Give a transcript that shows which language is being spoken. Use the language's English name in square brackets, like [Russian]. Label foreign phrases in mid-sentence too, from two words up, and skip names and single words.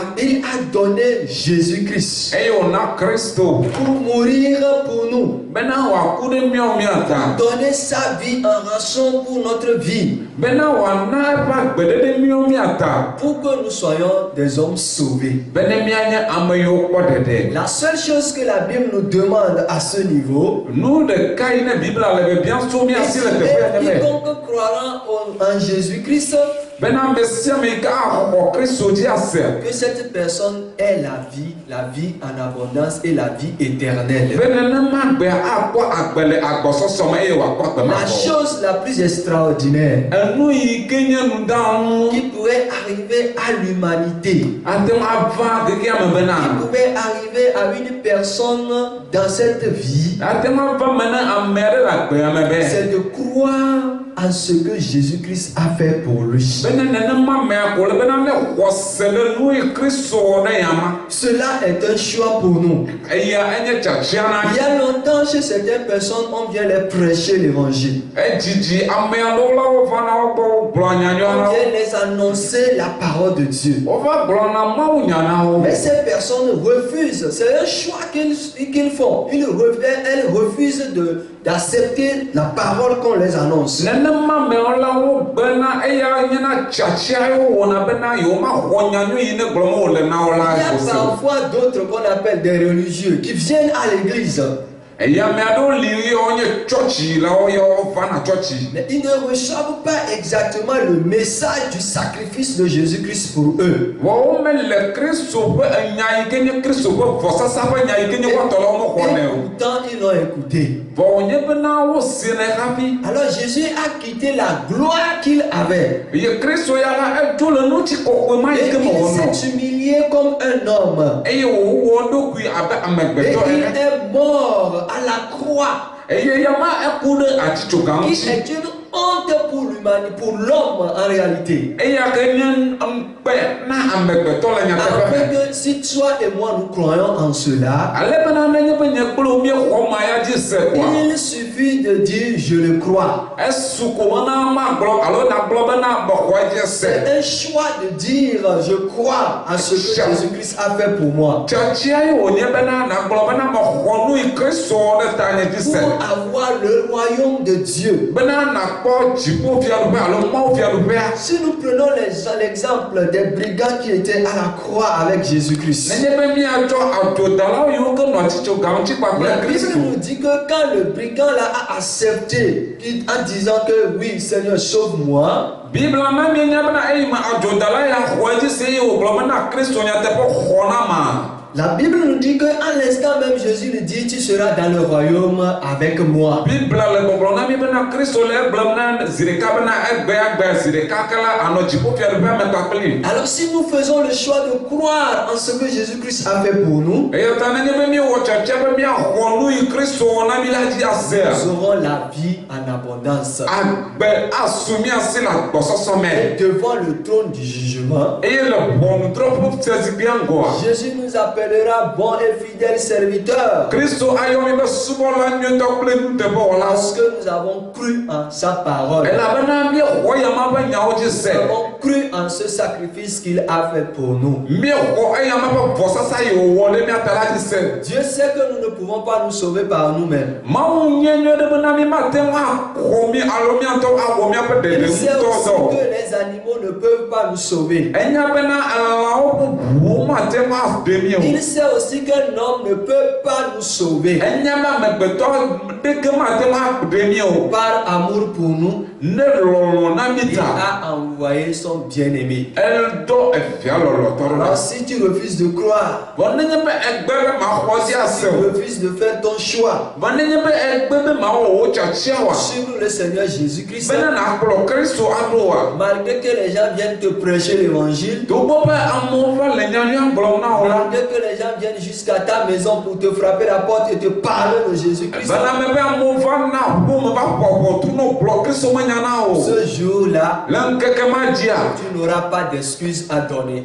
[French] Il a donné Jésus-Christ [Ewe] Eye wòna Kristo [French] pour mourir pour nous, [Ewe] bena wòaku ɖe mía ta. [French] donner sa vie en rançon pour notre vie, [Ewe] Bena wòana eƒe agbeɖeɖe mía ta. [French] pour que nous soyons des hommes sauvés. [Ewe] Bene míanye ame yiwo kpɔ ɖeɖe. [French] La seule chose que la Bible nous demande à ce niveau, [Ewe] Nu ɖeka yi ne Biblia le bibiã so mía si le teƒe ya [French] et [Ewe] nye be. [French] quiconque croira en Jésus-Christ, [Ewe] Bena ame sia ame yi ke axɔ Kristo dzi ase. [French] que cette personne ait la vie en abondance et la vie éternelle. [Ewe] Be nenema gbea akpɔ agbe le agbɔsɔsɔ me eye wòakpɔ agbe [French] La [Ewe] mavɔ. [French] chose la plus extraordinaire [Ewe] Enu yi ke nye nuɖanu [French] qui pourrait arriver à l'humanité, [Ewe] ate ŋu ava keke ame [French] qui [Ewe] bena. [French] pouvait arriver à une personne dans cette vie, [Ewe] Ate ŋu ava me ne ame aɖe le agbea me be. [French] c'est de croire en ce que Jésus-Christ a fait pour lui. [Ewe] Bene nenema mea ko le bena ne xɔse ɖe nu yi Kristo wɔ ɖe yama. [French] Cela est un choix pour nous. [Ewe] Eya enye tsatsia na. [French] Il y a longtemps, chez certaines personnes, on vient les prêcher l'évangile. [Ewe] Edzidzi ame aɖewo la wova na wo gbɔ wogblɔ nyanyɔ na [French] On [Ewe] wo. [French] vient les annoncer la parole de Dieu. [Ewe] Wova gblɔ na Mawu nya na wo. [French] Mais ces personnes refusent. C'est un choix qu'ils font. Elles refusent d'accepter la parole qu'on les annonce. [Ewe] Nenema mewo la wo gbena eya nye na tsatsia ye wowɔna bena yewomaxɔ nyanyɔ yi ne gblɔm wòle na wo la [French] Il y a [Ewe] ƒose. [French] parfois d'autres qu'on appelle des religieux qui viennent à l'église. [Ewe] Eya ame aɖewo li ye wonye tsɔtsi la wo ya wovana tsɔtsi. [French] Mais ils ne reçoivent pas exactement le message du sacrifice de Jésus-Christ pour eux. [Ewe] Wɔwo mele Kristo ƒe enya yi ke nye Kristo ƒe vɔsasa ƒe nya yi ke nye woatɔ la wo mexɔ nɛ o. [French] Et pourtant, ils l'ont écouté. [Ewe] Vɔ wònye bena wosi nɛ hafi. [French] Alors Jésus a quitté la gloire qu'il avait. [Ewe] Ye Kristo ya la edzo le ŋutikɔkɔe ma yi [French] Et [Ewe] ke me [French] il [Ewe] wònɔ. [French] s'est humilié comme un homme. [Ewe] Eye wòwɔ eɖokui abe [French] Et [Ewe] amegbetɔ [French] il [Ewe] ene. [French] est mort à la croix. [Ewe] Eye yama eku ɖe atitsoga [French] Qui [Ewe] ŋuti. [French] est une honte pour l'humanité, pour l'homme en réalité. [Ewe] Eya ke nye ŋukpe na amegbetɔ le nyateƒe [French] Afin [Ewe] me. [French] que si toi et moi nous croyons en cela, [Ewe] Ale bena nenye be nye kple wo míexɔ ma ya dzi se koa. [French] il suffit de dire je le crois. [Ewe] Esu ko mena magblɔ alo nagblɔ bena mexɔ dzi se. [French] C'est un choix de dire je crois en ce que Jésus-Christ a fait pour moi. [Ewe] Tsatsia ye wònye bena nagblɔ bena mexɔ nu yi Kristo wɔ ɖe ta nye dzi se. [French] Pour avoir le royaume de Dieu. [Ewe] Bena nakpɔ dziƒofiaɖuƒe alo mawufiaɖuƒea. [French] Si nous prenons l'exemple des brigands qui étaient à la croix avec Jésus-Christ, [Ewe] Nenye be míatsɔ adzodalawo yiwo ke nɔ atitsoga ŋuti [French] la [Ewe] kpakple [French] Bible [Ewe] Kristo. [French] nous dit que quand le brigand là a accepté en disant que oui Seigneur sauve-moi, [Ewe] Biblia na mienya bena eyi me adzodala ya xɔ edzi se eye wògblɔ bena Kristo nyateƒe xɔna ma. [French] la Bible nous dit qu'à l'instant même Jésus lui dit tu seras dans le royaume avec moi. [Ewe] Biblia le gbɔgblɔ na mi bena Kristo le egblɔm na zi ɖeka bena egbe zi ɖeka ke la anɔ dziƒofiaɖuƒea me kpakpli. [French] Alors si nous faisons le choix de croire en ce que Jésus-Christ a fait pour nous, [Ewe] Eya ta nenye be míewɔ tsatsia be míaxɔ nu yi Kristo wɔ na mi la dzi asea. [French] nous aurons la vie en abondance. [Ewe] Agbe asu míasi le agbɔsɔsɔ me. [French] Devant le trône du jugement, [Ewe] Eye le ʋɔnudrɔ̃ƒe ƒe zikpuia ŋgɔa. [French] Jésus nous appellera bon et fidèle serviteur [Ewe] Kristo ayɔ mi be subɔla nyuietɔ kple nuteƒewɔla. [French] parce que nous avons cru en sa parole. [Ewe] Elabena míexɔ yama ƒe nyawo dzi [French] Nous [Ewe] se. [French] avons cru en ce sacrifice qu'il a fait pour nous. [Ewe] Míexɔ eyama ƒe vɔsasa yi wòwɔ ɖe míata la dzi se. [French] Dieu sait que nous ne pouvons pas nous sauver par nous-mêmes. [Ewe] Mawu nye nyuie ɖe bena mi mate ŋu axɔ mi alo míatɔ awɔ míaƒe [French] Il [Ewe] ɖeɖe [French] sait [Ewe] ŋutɔ [French] aussi [Ewe] dɔ. [French] que les animaux ne peuvent pas nous sauver. [Ewe] Enya bena elãwo ƒe ʋuwo mate ŋu aɖe mí o. [French] Il sait aussi qu'un homme ne peut pas nous sauver. [Ewe] Enya be amegbetɔ [French] par amour pour nous, il a envoyé son bien-aimé. Alors si tu refuses de croire, si tu refuses de faire ton choix, suivre le Seigneur Jésus-Christ, malgré que les gens viennent te prêcher l'évangile, malgré que les gens viennent jusqu'à ta maison pour te frapper la porte et te parler de Jésus-Christ, ce jour-là, tu n'auras pas d'excuses à donner.